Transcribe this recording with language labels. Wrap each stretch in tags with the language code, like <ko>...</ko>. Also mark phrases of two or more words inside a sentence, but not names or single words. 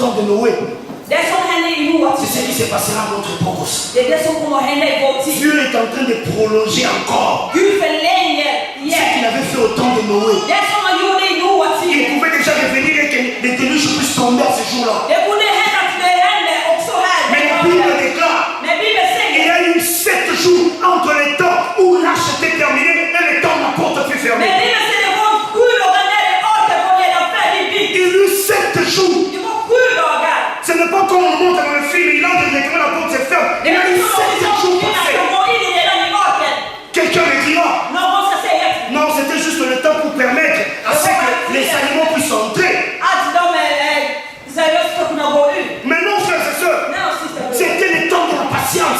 <fr>Noé.</fr> <sv>Det som hände i Noa</sv> <fr>C'est ce qui se passera à notre époque aussi.</fr> <sv>det är det som kommer att hända i vår tid.</sv> <fr>Dieu est en train de prolonger encore</fr> <sv>Gud förlänger</sv> <fr>ce qu'il</fr> <sv>igen.</sv> <fr>avait fait au temps de Noé.</fr> <sv>Det som han gjorde i Noa</sv> <fr>Il</fr> <sv>tid.</sv> <fr>pouvait déjà revenir et que les déluges puissent tomber à ce jour-là.</fr> <sv>Det kunde hända att det hände också här.</sv> <fr>Mais la Bible déclare</fr> <sv>Men Bibeln</sv> <fr>il y</fr> <sv>säger.</sv> <fr>a eu 7 jours entre le temps où l'arche était terminée et le temps où la porte fut</fr> <sv>Men</sv> <fr>fermée.</fr> <sv>Bibeln säger det var 7 dagar när det arken var redan färdigbyggt.</sv> <fr>Il y a eu 7 jours.</fr> <sv>Det var 7 dagar.</sv> <fr>Ce n'est pas comme on monte dans le film, il entre directement la porte se ferme. Il y a eu 7 jours passés. Quelqu'un me dira, non, c'était juste le temps pour permettre à ce que les animaux puissent entrer. Mais non, frères et sœurs, c'était le temps de la patience.</fr>